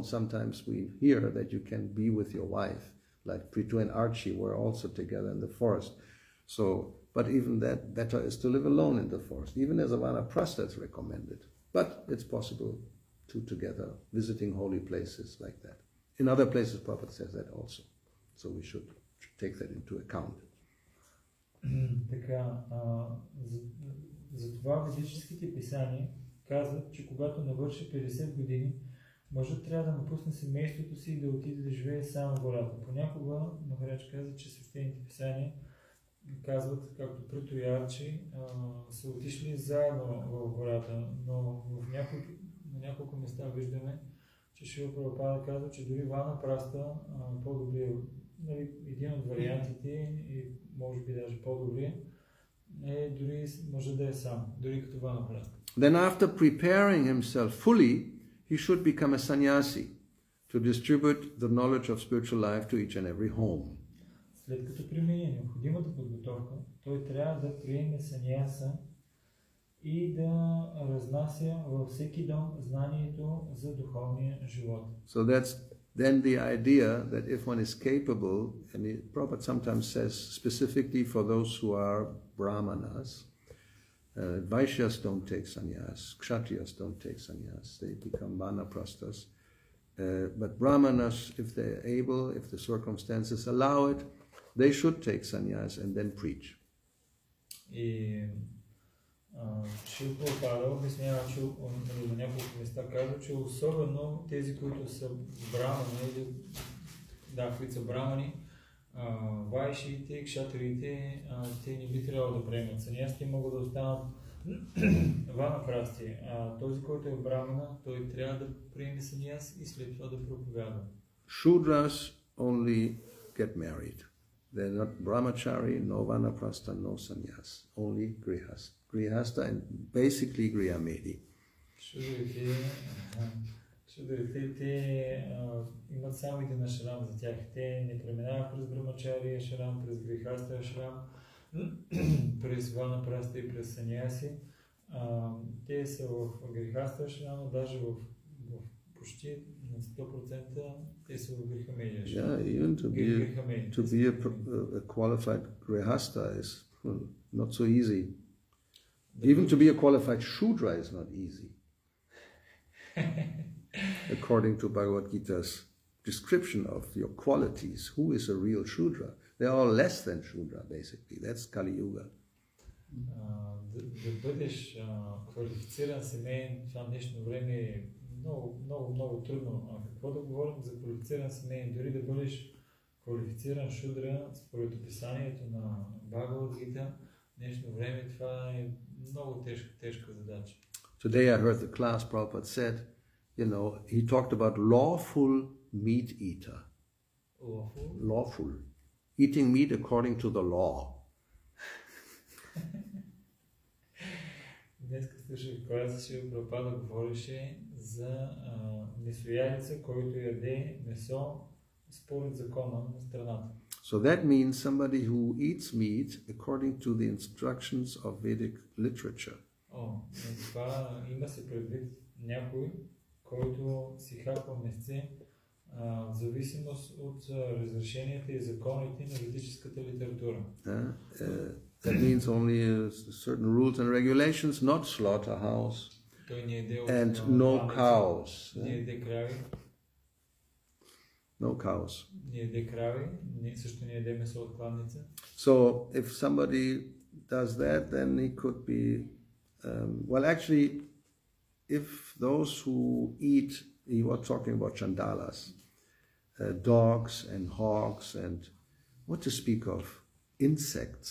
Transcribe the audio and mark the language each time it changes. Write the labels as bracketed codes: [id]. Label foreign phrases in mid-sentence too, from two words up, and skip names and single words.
[en] Sometimes we hear that you can be with your wife, like Prithu and Archie were also together in the forest. So, but even that better is to live alone in the forest. Even as a vanaprastha, it's recommended. But it's possible two together, visiting holy places like that. In other places, Prabhupada says that also. So we should take that into account. [bg] Така, затова ведическите писания казват, че когато навърши 50 години, мъжът трябва да напусне семейството си и да отиде да живее само в гората. Понякога Махарадж каза, че свещените писания казват, както Прито и Арчи, са отишли заедно в гората, но на няколко места виждаме, че Шрила Прабхупада казва, че дори ванапрастха по-добри, нали, един от вариантите и може би даже по-добри е дори може да е сам, дори като ванапрастха. [en] Then after preparing himself fully, he should become a sannyasi to distribute the knowledge of spiritual life to each and every home. [bg] След като премине необходимата подготовка, той трябва да приеме саньяса и да разнася във всеки дом знанието за духовния живот. [en] So that's then the idea that if one is capable, and Prabhupada sometimes says specifically for those who are brahmanas, Vaishyas don't take sannyas, Kshatriyas don't take sannyas, they become vanaprasthas. But brahmanas, if they're able, if the circumstances allow it, they should take sannyas and then preach. [bg] И Шрила Прабхупада обяснява, че на няколко места казва, че особено тези, които са брамани, които са брамани, вайшиите, кшатриите, те не би трябвало да приемат саньяс, те могат да останат ванапрасти. Този, който е брамана, той трябва да приеме саньяс и след това да проповядва. [en] Shudras only get married. They're not brahmachari, no vanaprastha, no sannyas. Only grihasta. Grihasta and basically griyamedi. [bg] Шудрите, те имат само един ашрам за тях. Те не преминават през брамачари ашрам, през грихаста ашрам, през ванапрастха и през саньяси. Те са в грихаста ашрама, даже в почти на 100% те са в грихамедия. [en] Yeah, even to be a qualified grihasta is not so easy. Even to be a qualified shudra is not easy. According to Bhagavad Gita's description of your qualities, who is a real shudra? They're all less than shudra, basically. That's Kali Yuga. [bg] Да бъдеш квалифициран семейен в това днешно време е много трудно. Какво да говорим за квалифициран семейен? Дори да бъдеш квалифициран шудра, според описанието на Бхагавад Гита, в днешно време това е много тежка задача. [en] Today I heard the class, Prabhupada said, he talked about lawful meat eater. Lawful? Lawful. Eating meat according to the law. [bg] Днес слушах класа, че Прабхупада говореше за месоядеца, който яде месо според закона на страната. [en] So that means somebody who eats meat according to the instructions of Vedic literature. [bg] Това има се предвид някой, който си хапва месце в зависимост от разрешенията и законите на ведическата литература. [en] That means only certain rules and regulations, not slaughterhouse, and no cows. No cows. So if somebody does that, then he could be, well actually, if those who eat, he was talking about chandalas, dogs and hogs and what to speak of, insects.